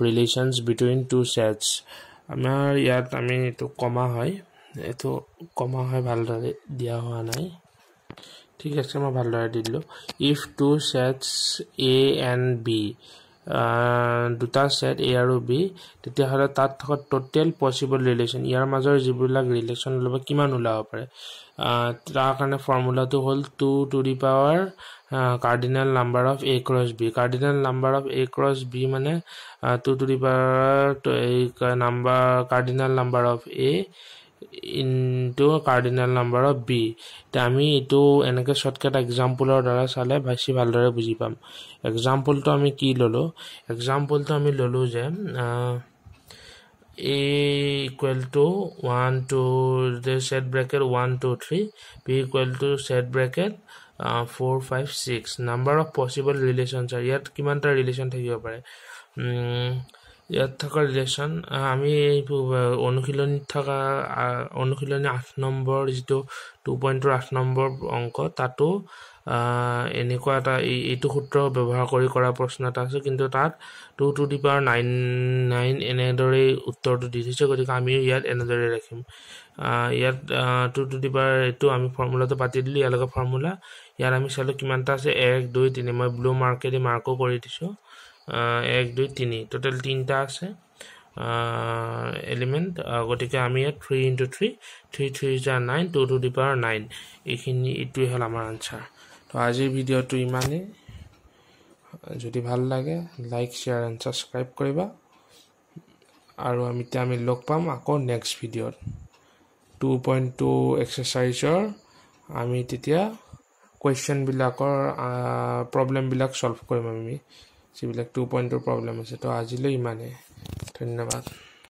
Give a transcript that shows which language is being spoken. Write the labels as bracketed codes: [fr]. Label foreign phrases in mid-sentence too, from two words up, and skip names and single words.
[en] relations between two sets [as] আমাৰ ইয়াত আমি এইটো কমা হয় ভালদৰে দিয়া হোৱা নাই ঠিক আছে মই ভালদৰে দি দিলোঁ [en] if two sets A and B [as] দুটা সেট A আৰু B তেতিয়াহ'লে তাত থকা [en] total possible relation [as] ইয়াৰ মাজৰ যিবিলাক ৰিলেশ্যন ল'ব কিমান ওলাব পাৰে তাৰ কাৰণে ফৰ্মুলাটো হ'ল [en] 2 to the power cardinal number of A cross B cardinal number of A cross B [as] মানে [en] 2 to the power cardinal number of A into cardinal number of B [as] তে আমি এটো এনেকে শর্টকাট এক্সাম্পলৰ দ্বাৰা চালে বেছি ভালদৰে বুজি পাম এক্সাম্পলটো আমি কি ললো এক্সাম্পলটো আমি ললো যে [en] A equal to 1 to the set bracket 1 2 3 B equal to set bracket 4 5 6 number of possible relations are [as] ইয়াত কিমানটা ৰিলেশ্যন থাকিব পাৰে ইয়াত থকা ৰিলেশ্যন আমি অনুশীলনী 8 নম্বৰ যেটো 2.8 নম্বৰ অংক তাতো এনেকুৱা এটা এইটো সূত্ৰ ব্যৱহাৰ কৰি কৰা প্ৰশ্ন এটা আছে কিন্তু তাত [en] 2 to the power 9 [as] এনেদৰে উত্তৰটো দি দিছে গতিকে আমি ইয়াত এনেদৰে ৰাখিম ইয়াত [en] 2 to the power [as] এটো আমি ফৰ্মুলাটো পাতি দিলি ইয়াৰ লগত ফৰ্মুলা ইয়াৰ আমি চালো কিমানটা আছে 1 2 3 মই ব্লু মাৰ্কেৰে মাৰ্কো কৰি দিছো 1 2 3 টোটাল 3টা আছে এলিমেন্ট গতিকে আমি 3 into 3 3 [en] 3 is 9 2 to the power 9 [as] এইখিনি ইটো হল আমাৰ আনসাৰ তো আজিৰ ভিডিওটো ইমানে যদি ভাল লাগে [en] like share and subscribe [as] কৰিবা আৰু আমি লগ পাম আকৌ নেক্সট ভিডিওত 2.2 এক্সাৰসাইজৰ আমি তেতিয়া কোৱেশ্চন বিলাকৰ প্ৰবলেম বিলাক সলভ কৰিম আমি যিবিলাক 2.2 প্ৰবলেম আছে তো আজিলৈ ইমানে ধন্যবাদ